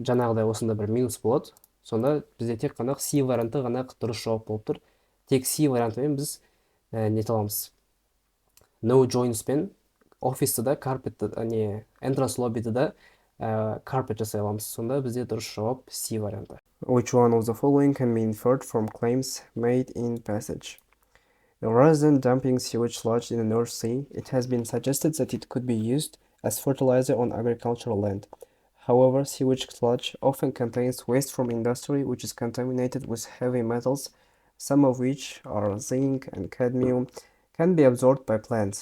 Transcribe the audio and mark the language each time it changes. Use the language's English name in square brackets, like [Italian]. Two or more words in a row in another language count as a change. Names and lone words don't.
[Kazakh] Жаңағыдай осында бір минус болады. Сонда бізде тек қана C варианты ғана дұрыс жауап болып тұр. Тек C вариантымен біз нете аламыз. [English] No joints [Kazakh] пен офисті да carpetті, [English] entrance lobby'ді [Kazakh] да carpet жасай аламыз. Сонда бізде дұрыс жауап C варианты. [English] Which one of the following can be inferred from claims made in passage? Rather than dumping sewage sludge in the North Sea, it has been suggested that it could be used as fertilizer on agricultural land. However, sewage sludge often contains waste from industry which is contaminated with heavy metals, some of which are zinc and cadmium, can be absorbed by plants.